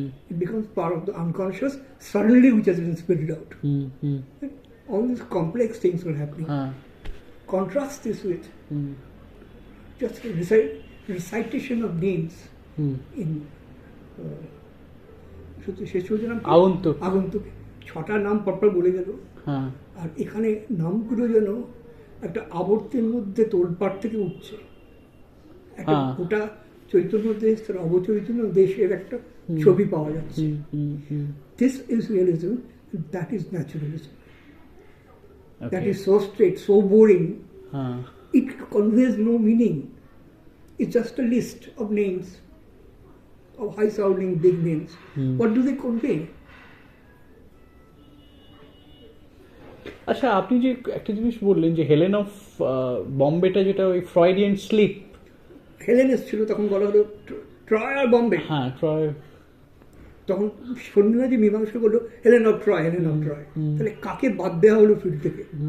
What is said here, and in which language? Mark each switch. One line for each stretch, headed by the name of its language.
English: It becomes part of the unconscious suddenly, which has been spilled out. All these complex things were happening. Contrast this with just a recitation of names in
Bangla: শেষ হয়েছে নাম আগন্তুক, 6টা নাম পরপর বলে গেল। আর এখানে নামগুলো যেন একটা আবর্তের মধ্যে তোলপাড় থেকে উঠছে, একটা গোটা চৈতন্য দেশ, তার অবচৈতন্য দেশের একটা ছবি পাওয়া যাচ্ছে।
English: This is realism, that is naturalism. That is so straight, so boring. It conveys no meaning. It's just a list of names, of high-sounding big names. What do they convey?
Bangla: আচ্ছা, আপনি যে একটা জিনিস বললেন যে হেলেন অফ বম্বেটা যেটা ওই Freudian slip, Helen এসেছিল তখন বলা হলো ট্রয় আর বম্বে। হ্যাঁ ট্রয়, তখন শর্মিলা যে মীমাংসা করলো Helen of Troy, Helen of Troy, তাহলে কাকে বাদ দেওয়া হলো ফিল্ড থেকে?